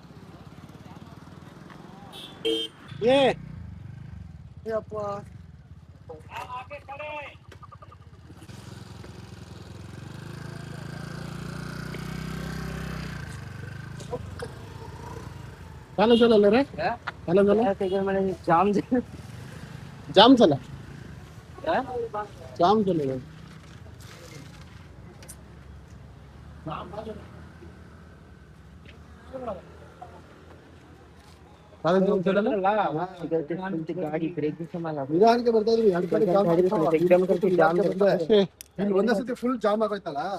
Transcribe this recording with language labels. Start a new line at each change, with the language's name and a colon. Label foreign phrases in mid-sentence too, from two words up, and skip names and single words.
Marathi: ये चालू झालं रे, चालू झालं. जाम झाला, जाम झालं.
Kannada: ಗಾಡಿ ಬ್ರೇಕ್ ನಿಧಾನಕ್ಕೆ ಬರ್ತಾ ಇದ್ವಿ, ಇಲ್ಲಿ ಒಂದೇ
English: full jam
Kannada: ಆಗೋಯ್ತಲ್ಲ.